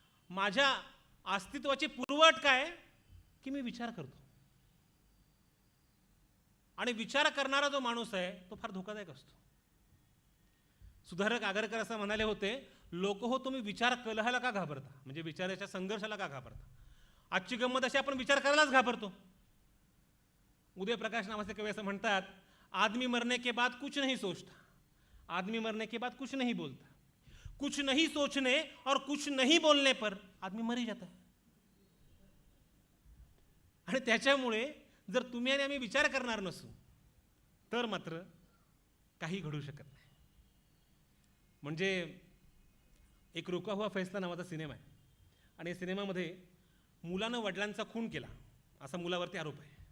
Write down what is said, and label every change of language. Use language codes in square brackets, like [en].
[mr] माझ्या अस्तित्वाची पूर्वअट काय की मी विचार करतो आणि विचार करणारा जो माणूस आहे तो फार धोकादायक असतो. सुधारक आगरकर असं म्हणाले होते, लोक हो तुम्ही विचार कलहाला का घाबरता, म्हणजे विचाराच्या संघर्षाला का घाबरता. आजची गंमत अशी आपण विचार करायलाच घाबरतो. उदय प्रकाश नावाचे कवी असं म्हणतात, [hi] आदमी मरने के बाद कुछ नहीं सोचता, आदमी मरने के बाद कुछ नहीं बोलता, कुछ नहीं सोचने और कुछ नहीं बोलने पर आदमी मर ही जाता है. [mr] आणि त्याच्यामुळे जर तुम्ही आणि आम्ही विचार करणार नसू तर मात्र काही घडू शकत नाही. म्हणजे एक रुका हुआ फैसला नावाचा सिनेमा आहे आणि या सिनेमामध्ये मुलानं वडिलांचा खून केला असा मुलावरती आरोप आहे.